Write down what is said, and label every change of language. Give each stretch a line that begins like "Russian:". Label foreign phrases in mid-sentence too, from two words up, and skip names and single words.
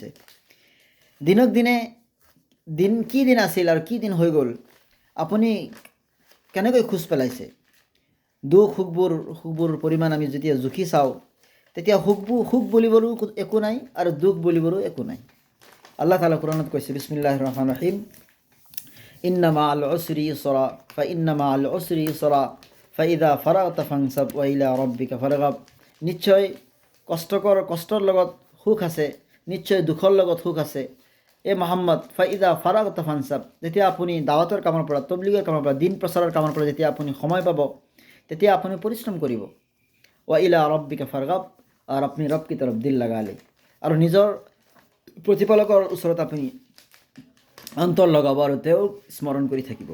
Assamese: দিনক দিনে কি দিন আছিল আৰু কি দিন হৈ গ'ল, আপুনি কেনেকৈ খোজ পেলাইছে। সুখবোৰ পৰিমাণ আমি যেতিয়া জুখি চাওঁ, তেতিয়া সুখ বুলিবৰো একো নাই আৰু দুখ বুলিবৰো একো নাই। আল্লাহ তাআলা কোৰানত কৈছে,
Arabic: بسم الله الرحمن الرحيم, إن مع العسر يسرا فإن مع العسر يسرا فإذا فرغت فانصب وإلى ربك فارغب.
Assamese: নিশ্চয় কষ্টৰ লগত সুখ আছে, নিশ্চয় দুখৰ লগত সুখ আছে। এই মহম্মদ
Arabic: فإذا فرغت فانصب,
Assamese: যেতিয়া আপুনি দাৱাতৰ কামৰ পৰা, তবলিগৰ কামৰ পৰা, দিন প্ৰচাৰৰ কামৰ পৰা যেতিয়া আপুনি সময় পাব, তেতিয়া আপুনি পৰিশ্ৰম কৰিব।
Arabic: وإلى ربك فارغب,
Assamese: আৰু আপুনি
Hindi: रब की तरफ़ दिल लगाले,
Assamese: আৰু নিজৰ প্ৰতিপালকৰ ওচৰত আপুনি অন্তৰ লগাব আৰু তেওঁক স্মৰণ কৰি থাকিব।